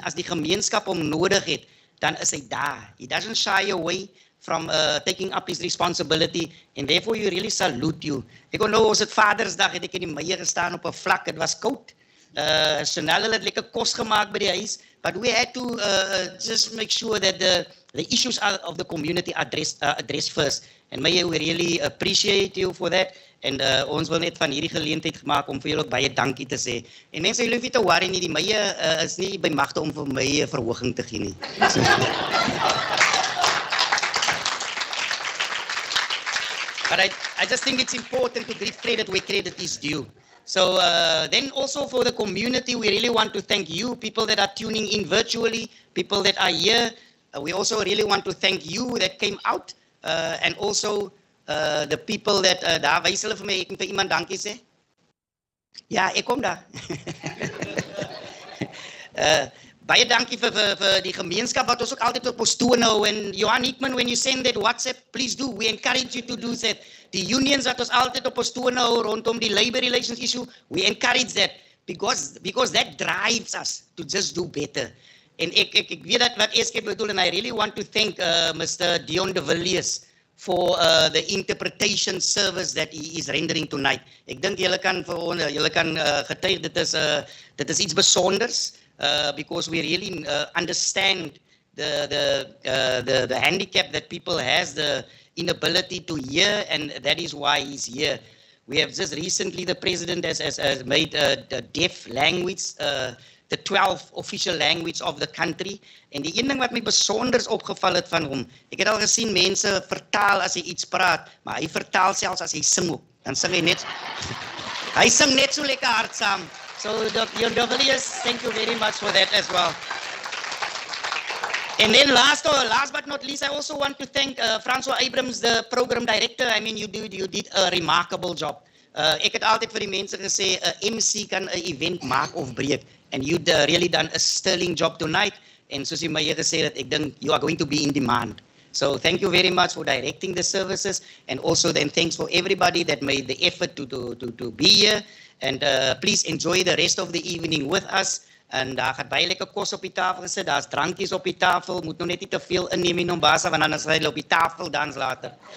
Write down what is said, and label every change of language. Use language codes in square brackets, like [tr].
[af] As die gemeenskap hom nodig het, dan is hy daar. [en] He doesn't shy away from taking up his responsibility, and therefore you really salute you. [af] Ek onthou ons het Vadersdag, het ek in die mayor gestaan op 'n vlak, dit was koud. Chanel het lekker kos gemaak by die huis, [en] but we had to just make sure that the issues of the community are addressed first. And Mayor, we really appreciate you for that. [af] And ons wil net van hierdie geleentheid gemaak om vir julle ook baie dankie te sê. En mense, julle hoef nie te worry nie, die Mayor is nie by magte om vir my 'n verhoging te gee nie. [en] But I just think it's important to give credit where credit is due. So then also for the community, we really want to thank you, people that are tuning in virtually, people that are here. We also really want to thank you that came out, and also the people that, [af] daar wys hulle vir my, ek moet vir iemand dankie sê. Ja, ek kom daar. Baie dankie vir die gemeenskap wat ons ook altyd op ons toon hou. [en] En Johan Hickman, when you send that WhatsApp, please do. We encourage you to do that. [af] Die unions wat ons altyd op ons toon hou rondom die labor relations issue, [en] we encourage that because that drives us to just do better. [af] En ek weet dat wat ek bedoel, [en] and I really want to thank Mr. Dion de Villiers for the interpretation service that he is rendering tonight. [af] Ek dink julle kan getuig, dit is iets besonders. [en] Because we really understand the handicap that people has, the inability to hear, and that is why he's here. We have just recently, the president has made the deaf language the 12 official language of the country. [af] En die een ding wat my besonder opgeval het van hom, ek het al gesien mense vertaal as hy iets praat, maar hy vertaal selfs as hy sing ook. Dan sing hy net, hy sing net so lekker hard saam. [en] So, your Douglas, thank you very much for that as well. And then last but not least, I also want to thank Francois Abrams, the program director. I mean, you did a remarkable job. [af] Ek het altyd vir die mense gesê, MC kan 'n event maak of breek. [en] And you'd really done a sterling job tonight. And [af] soos jy my gesê het, ek dink [en] you are going to be in demand. So thank you very much for directing the services. And also then thanks for everybody that made the effort to be here. And please enjoy the rest of the evening with us. [af] En daar gaat baie lekker kos op die tafel gesit, daar's drankies op die tafel, moet nog net nie te veel inneem in Mombasa, want anders gaan hulle op die tafel dans later.